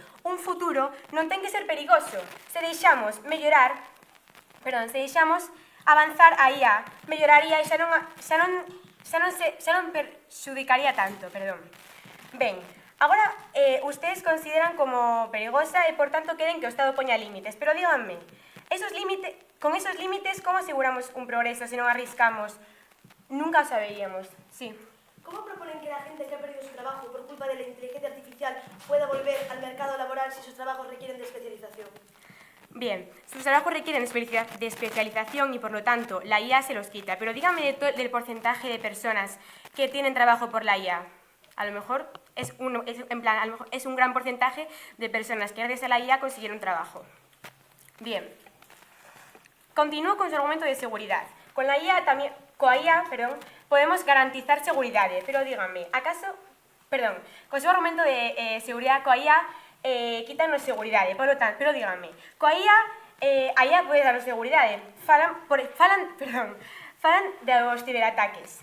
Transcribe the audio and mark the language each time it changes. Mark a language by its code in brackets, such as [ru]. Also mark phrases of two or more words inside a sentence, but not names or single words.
[gl] Un futuro non ten que ser perigoso. Se deixamos avanzar a IA, melloraría e xa non perxudicaría tanto, Ben, agora, ustedes consideran como perigosa e, por tanto, queren que o Estado poña límites. Pero díganme, con esos límites, como aseguramos un progreso se non arriscamos? Nunca o saberíamos, sí. [es] ¿Cómo proponen que la gente que ha perdido su trabajo por culpa de la inteligencia artificial pueda volver al mercado laboral si sus trabajos requieren de especialización? Bien, sus trabajos requieren de especialización y por lo tanto la IA se los quita. Pero dígame del porcentaje de personas que tienen trabajo por la IA. A lo mejor es un gran porcentaje de personas que gracias a la IA consiguieron trabajo. Bien, continúo con su argumento de seguridad. [gl] Coa IA, podemos garantizar seguridade, pero díganme, con seu argumento de seguridade coa IA quítanos seguridade, pero díganme, coa IA, a IA pode darnos seguridade, falan dos ciberataques.